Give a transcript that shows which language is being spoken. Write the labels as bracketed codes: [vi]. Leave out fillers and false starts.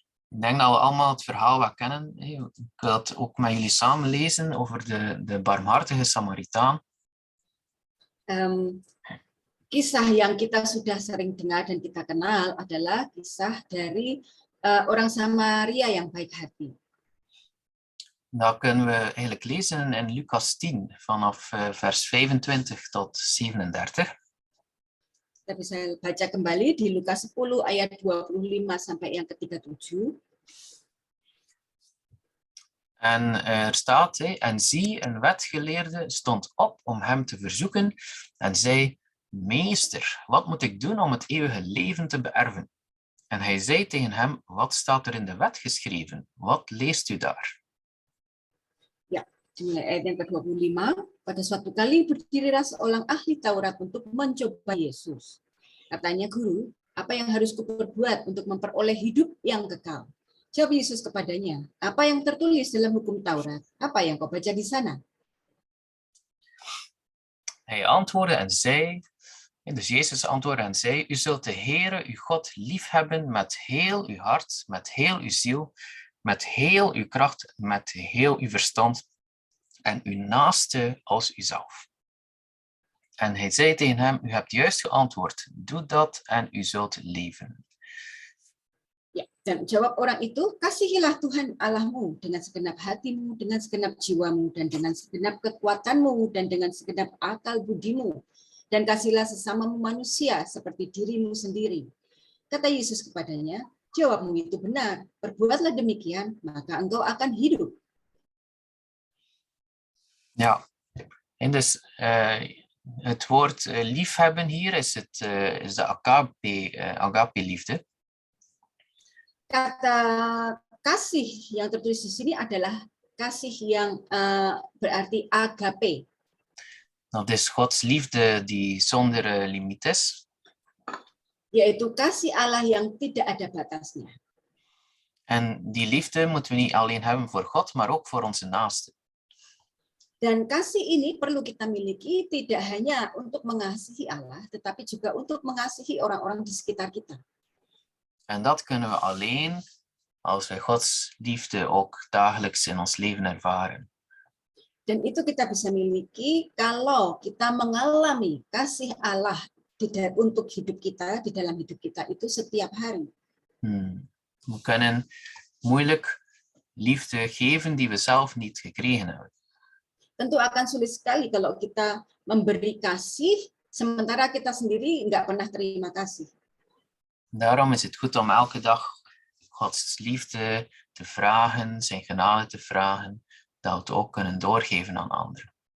[nl] Ik denk dat we allemaal het verhaal wel kennen. Ik wil het ook met jullie samen lezen over de barmhartige Samaritaan. [id] Kisah yang kita sudah sering dengar dan kita kenal adalah kisah dari orang Samaria yang baik hati. [nl] Dat kunnen we eigenlijk lezen in Lucas 10 vanaf vers 25 tot 37. [id] Kita bisa baca kembali di Lukas 10 ayat 25 sampai yang ke-37. [nl] En er staat, en zie, een wetgeleerde stond op om hem te verzoeken en zei: Meester, wat moet ik doen om het eeuwige leven te beërven? En hij zei tegen hem: Wat staat er in de wet geschreven? Wat leest u daar? [id] Ya, dimulai ayat yang ke-25. Pada suatu kali berdirilah seorang ahli Taurat untuk mencoba Yesus. Katanya, Guru, apa yang harus kuperbuat untuk memperoleh hidup yang kekal? Jawab Yesus kepadanya, apa yang tertulis dalam hukum Taurat? Apa yang kau baca di sana? [nl] Hij antwoordde en zei, dus Jezus antwoordde en zei: U zult de Heere, uw God, liefhebben met heel uw hart, met heel uw ziel, met heel uw kracht, met heel uw verstand en uw naaste als uzelf. En hij zei tegen hem: U hebt juist geantwoord, doe dat en u zult leven. [id] Ya, dan jawab orang itu, kasihilah Tuhan Allahmu dengan segenap hatimu, dengan segenap jiwamu, dan dengan segenap kekuatanmu, dan dengan segenap akal budimu. Dan kasihlah sesamamu manusia seperti dirimu sendiri. Kata Yesus kepadanya, jawabmu itu benar, perbuatlah demikian, maka engkau akan hidup. [nl] Ja, en dus het woord liefhebben hier is de agape-liefde. [id] Kata kasih yang tertulis di sini adalah kasih yang berarti agape. [nl] Dat is Gods liefde die zonder limiet is. [id] Yaitu kasih Allah yang tidak ada batasnya. [nl] En die liefde moeten we niet alleen hebben voor God, maar ook voor onze naasten. [id] Dan kasih ini perlu kita miliki tidak hanya untuk mengasihi Allah, tetapi juga untuk mengasihi orang-orang di sekitar kita. [nl] En dat kunnen we alleen als wij Gods liefde ook dagelijks in ons leven ervaren. [id] Dan itu kita bisa miliki kalau kita mengalami kasih Allah untuk hidup kita, di dalam hidup kita itu setiap hari. [nl] We kunnen moeilijk liefde geven die we zelf niet gekregen hebben. [id] Tentu akan sulit sekali kalau kita memberi kasih, sementara kita sendiri nggak pernah terima kasih. [nl] Daarom is het goed om elke dag Gods liefde te vragen, zijn genade te vragen, dat we het ook kunnen doorgeven aan anderen.